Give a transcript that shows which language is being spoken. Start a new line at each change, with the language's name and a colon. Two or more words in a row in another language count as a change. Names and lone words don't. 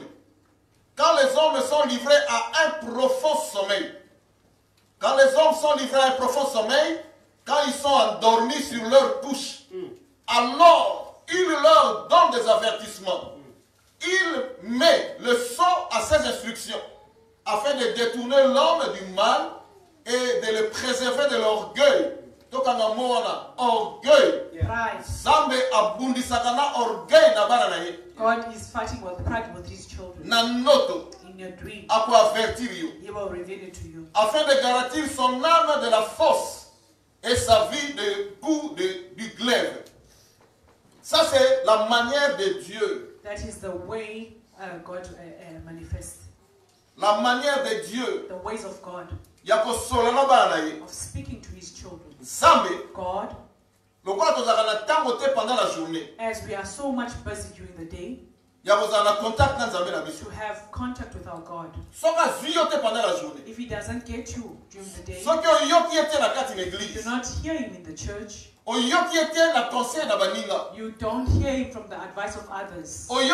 French: Quand les hommes sont livrés à un profond sommeil, quand les hommes sont livrés à un profond sommeil, quand ils sont endormis sur leur couche, alors il leur donne des avertissements. Il met le son à ses instructions afin de détourner l'homme du mal et de le préserver de l'orgueil. Orgueil.
English: Pride.
Lingala: Zambe abundisakana orgueil na bana na ye.
English: God is fighting with pride with his children.
Lingala: Na noto.
English: In your dream,
Lingala: Ako avertir yo.
English: he will reveal it to you.
French: Afin de garantir son âme de la force et sa vie de coup du glaive. Ça c'est la manière de Dieu.
English: That is the way God manifests.
French: La manière de Dieu.
English: The ways of God.
Lingala: Yako solana bana na ye.
English: Of speaking to his children.
Lingala: Zambe.
English: God.
Lingala: Lokola tozaka na tango te
French: pendant la journée.
English: As we are so much busy during the day. Contact to have contact with our God. If he doesn't get you during the day, you do not hear him in the church. You don't hear him from the advice of others.